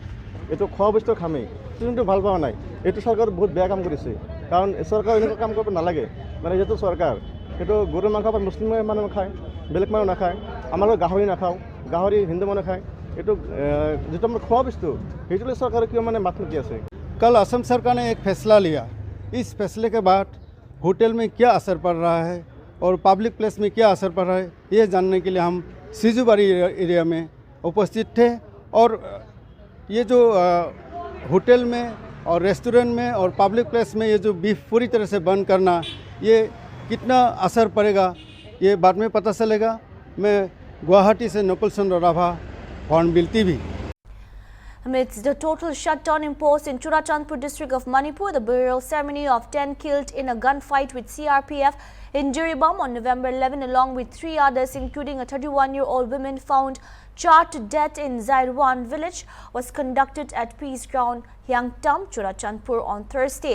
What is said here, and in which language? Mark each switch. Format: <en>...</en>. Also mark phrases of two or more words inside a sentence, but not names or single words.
<as>এইটো খোৱা বস্তু খামেই, কিন্তু ভাল পোৱা নাই। এইটো চৰকাৰ বহুত বেয়া কাম কৰিছে, কাৰণ চৰকাৰ এনেকুৱা কাম কৰিব নালাগে। মানে যিহেতু চৰকাৰ সেইটো গৰু মাংস বা মুছলিম মানুহ খায়, বেলেগ মানুহ নাখায়। আমাৰ গাহৰি নাখাওঁ, গাহৰি হিন্দু মানুহ খায়। এইটো যিটো আমাৰ খোৱা বস্তু সেইটো চৰকাৰে কিয় মানে মাত মাতি আছে?</as> <hi>कल असम सरकार ने एक फैसला लिया। इस फैसले के बाद होटल में क्या असर पड़ रहा है और</hi> <en>public place</en> <hi>में क्या असर पड़ रहा है, ये जानने के लिए हम सिजुबारी एरिया में उपस्थित थे। और ये जो होटल में और रेस्टोरेंट में और</hi> <en>public place</en> <hi>में ये जो बीफ पूरी तरह से बंद करना, ये कितना असर पड़ेगा ये बाद में पता चलेगा। मैं गुवाहाटी से नकुल चंद्र राभा, हॉर्नबिल टीवी।</hi> <en>Amidst the total shutdown imposed in Churachandpur district of Manipur, the burial ceremony of 10 killed in a gunfight with CRPF in Jiribam on November 11, along with 3 others, including a 31-year-old woman found charred to death in Zairwan village, was conducted at Peace Ground, Hyangtam, Churachandpur on Thursday.</en>